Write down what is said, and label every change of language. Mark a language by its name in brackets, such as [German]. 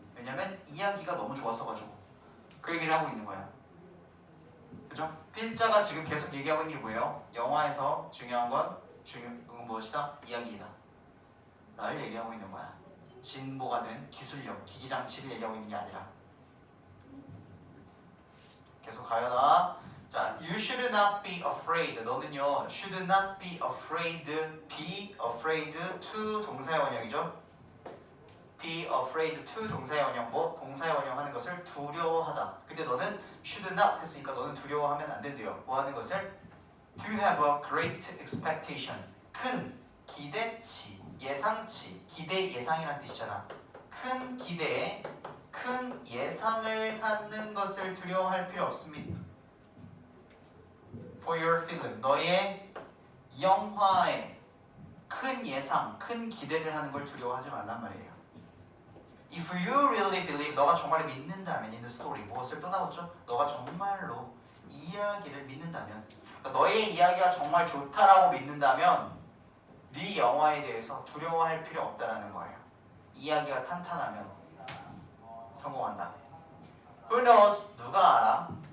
[Korean] 왜냐면 이야기가 너무 좋았어가지고. 그 얘기를 하고 있는 거야. 그죠? 필자가 지금 계속 얘기하고 있는 게 뭐예요? 영화에서 중요한 건 무엇이다? 이야기이다. 를 얘기하고 있는 거야. 진보가 된 기술력, 기기장치를 얘기하고 있는 게 아니라. 계속 가요나. 자, [English] you should not be afraid. [Korean] 너는요, [English] should not be afraid. be afraid to [Korean] 동사의 원형이죠. [English] be afraid to [Korean] 동사의 원형. 뭐? 동사의 원형 하는 것을 두려워하다. 근데 너는 [English] should not [Korean] 했으니까 너는 두려워하면 안 된대요. 뭐 하는 것을? [English] to have a great expectation. [Korean] 큰 기대치, 예상치, 기대 예상이라는 뜻이잖아. 큰 기대, 큰 예상을 갖는 것을 두려워할 필요 없습니다. [English] For your film, [Korean] 너의 영화에 큰 예상, 큰 기대를 하는 걸 두려워하지 말란 말이에요. [English] If you really believe, [Korean] 너가 정말 믿는다면 [English] in the story, [Korean] 무엇을 또 나왔죠? 너가 정말로 이야기를 믿는다면, 그러니까 너의 이야기가 정말 좋다라고 믿는다면 네 영화에 대해서 두려워할 필요 없다라는 거예요. 이야기가 탄탄하면 성공한다. [English] Who knows? [Korean] 누가 알아?